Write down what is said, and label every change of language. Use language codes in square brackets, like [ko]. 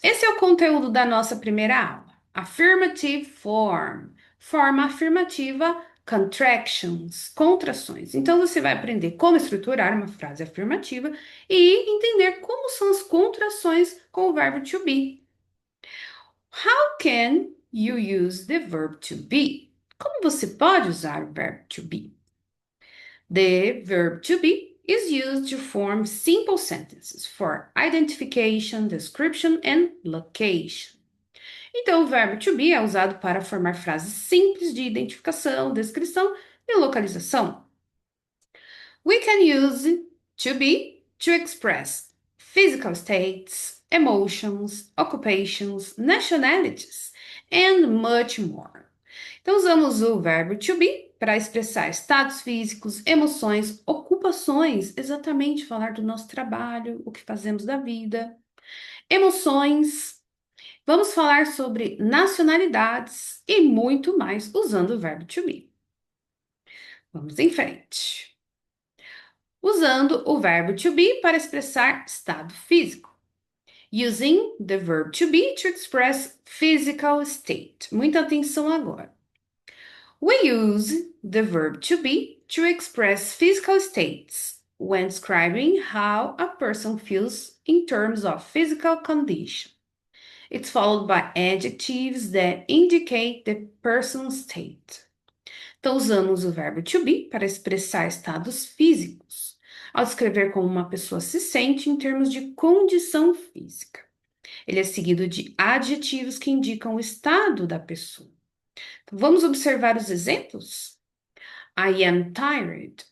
[pt] Esse é o conteúdo da nossa primeira aula. Affirmative form. Forma afirmativa, contractions, contrações. Então você vai aprender como estruturar uma frase afirmativa e entender como são as contrações com o verbo to be. [en] How can you use the verb to be? [pt] Como você pode usar o verbo to be? [en] The verb to be is used to form simple sentences for identification, description and location. [pt] Então, o verbo to be é usado para formar frases simples de identificação, descrição e localização. [en] We can use to be to express physical states, emotions, occupations, nationalities, and much more. [pt] Então, usamos o verbo to be para expressar estados físicos, emoções, ocupações, exatamente falar do nosso trabalho, o que fazemos da vida, emoções. Vamos falar sobre nacionalidades e muito mais usando o verbo to be. Vamos em frente. Usando o verbo to be para expressar estado físico. [en] Using the verb to be to express physical state. Muita atenção agora. We use the verb to be to express physical states when describing how a person feels in terms of physical condition. It's followed by adjectives that indicate the person's state. [pt] Então, usamos o verbo to be para expressar estados físicos, ao descrever como uma pessoa se sente em termos de condição física. Ele é seguido de adjetivos que indicam o estado da pessoa. Então, vamos observar os exemplos? I am tired.